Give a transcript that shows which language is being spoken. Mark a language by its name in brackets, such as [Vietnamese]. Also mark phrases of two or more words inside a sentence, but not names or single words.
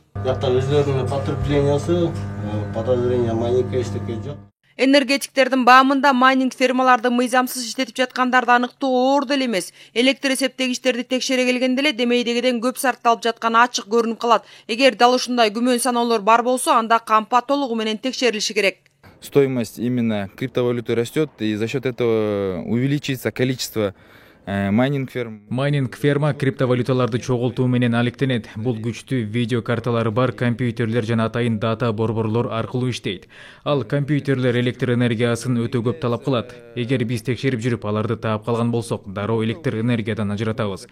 [Kyrgyz] Жакта өздөрүнүн подкреплениясы, подозрение майнингке эчтеке жок. Энергетиктердин баамында майнинг фермаларды мыйзамсыз иштетип жаткандарды аныктоо оор деле эмес. Электр эсептегичтерди текшере келгенде эле демейдегиден көп сарпталып жатканы ачык көрүнүп калат. Эгер дал ушундай күмөн саноолор бар болсо, анда кампа толугу менен текшерилиши керек. [Russian] Стоимость именно криптовалюты растет, и за счет этого увеличится количество майнинг ферм. [Kyrgyz] Майнинг ферма криптовалюталарды чогултуу менен алектенет. Бул күчтүү видео карталары бар компьютерлер жана атайын дата борборлор аркылуу иштейт. Ал компьютерлер электр энергиясын өтө көп талап кылат. Эгер биз текшерип жүрүп аларды таап калган болсок, дароо электр энергиядан ажыратабыз.